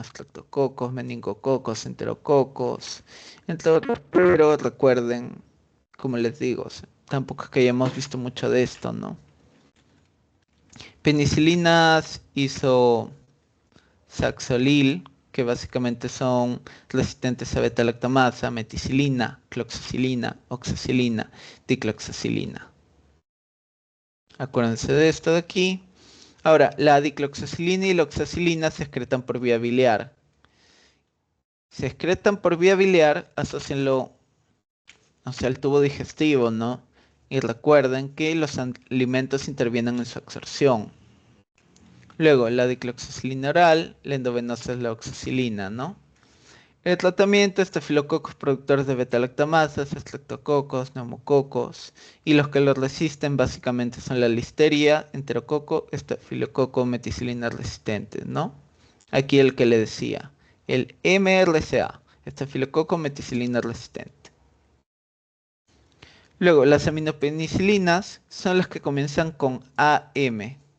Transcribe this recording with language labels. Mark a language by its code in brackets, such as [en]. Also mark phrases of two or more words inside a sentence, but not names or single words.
[es] Estreptococos, meningococos, enterococos, entre otros, pero recuerden, como les digo, o sea, tampoco es que hayamos visto mucho de esto, ¿no? Penicilinas isosaxolil, que básicamente son resistentes a beta-lactamasa, meticilina, cloxacilina, oxacilina, dicloxacilina. Acuérdense de esto de aquí. Ahora, la dicloxacilina y la oxacilina se excretan por vía biliar. Se excretan por vía biliar, asócienlo, o sea, al tubo digestivo, ¿no? Y recuerden que los alimentos intervienen en su absorción. Luego, la dicloxacilina oral, la endovenosa es la oxacilina, ¿no? El tratamiento, estafilococos productores de beta-lactamasas, estreptococos, neumococos, y los que los resisten básicamente son la listeria, enterococo, estafilococo, meticilina resistente, ¿no? Aquí el que le decía, el MRCA, estafilococo, meticilina resistente. Luego, las aminopenicilinas son las que comienzan con AM.